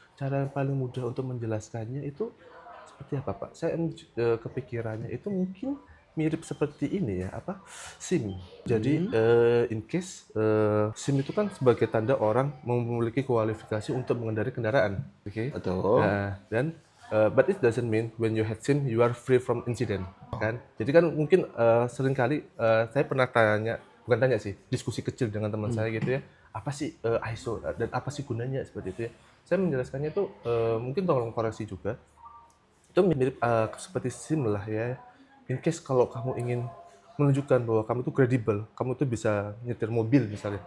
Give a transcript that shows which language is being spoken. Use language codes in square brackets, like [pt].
[id] Cara yang paling mudah untuk menjelaskannya itu seperti apa Pak? Saya kepikirannya itu mungkin mirip seperti ini ya, SIM. Jadi in case SIM itu kan sebagai tanda orang memiliki kualifikasi untuk mengendarai kendaraan, oke? Betul. Dan [en] but it doesn't mean when you had SIM you are free from incident, [id] kan? Jadi kan mungkin seringkali saya pernah bukan tanya sih, diskusi kecil dengan teman saya gitu ya, apa sih ISO dan apa sih gunanya seperti itu ya. Saya menjelaskannya itu mungkin tolong koreksi juga. Itu mirip seperti SIM lah ya. In case kalau kamu ingin menunjukkan bahwa kamu itu kredibel, kamu tuh bisa nyetir mobil misalnya.